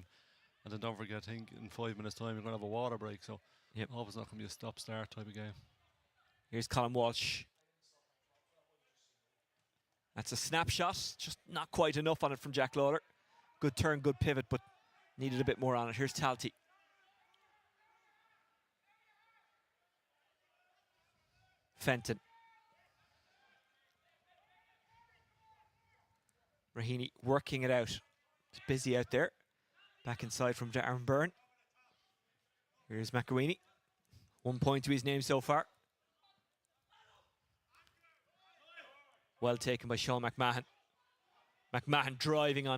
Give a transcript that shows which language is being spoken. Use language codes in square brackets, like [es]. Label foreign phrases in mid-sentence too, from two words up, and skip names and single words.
[en] And then don't forget, I think in 5 minutes' time you're going to have a water break. So I hope it's not going to be a stop-start type of game. Here's Colin Walsh. That's a snapshot. Just not quite enough on it from Jack Lawler. Good turn, good pivot, but needed a bit more on it. Here's Talty. Fenton. Raheny working it out. It's busy out there. Back inside from Darren Byrne. Here's McElweeney. 1 point to his name so far. Well taken by Sean McMahon. McMahon driving on.